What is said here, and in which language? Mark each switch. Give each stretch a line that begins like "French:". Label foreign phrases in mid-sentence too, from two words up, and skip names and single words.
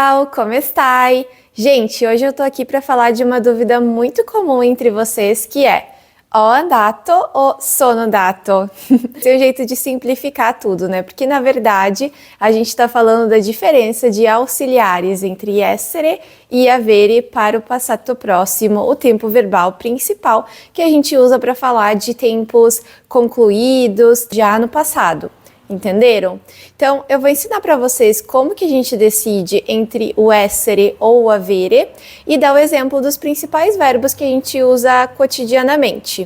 Italian: Ciao, come stai?
Portuguese: Gente, hoje eu tô aqui para falar de uma dúvida muito comum entre vocês, que é:
Italian: ho andato ou sono andato?
Portuguese: Esse é um jeito de simplificar tudo, né? Porque na verdade a gente está falando da diferença de auxiliares entre
Italian: essere e avere
Portuguese: para o passato próximo, o tempo verbal principal que a gente usa para falar de tempos concluídos já no passado. Entenderam? Então, eu vou ensinar para vocês como que a gente decide entre o essere ou o avere e dar o exemplo dos principais verbos que a gente usa cotidianamente.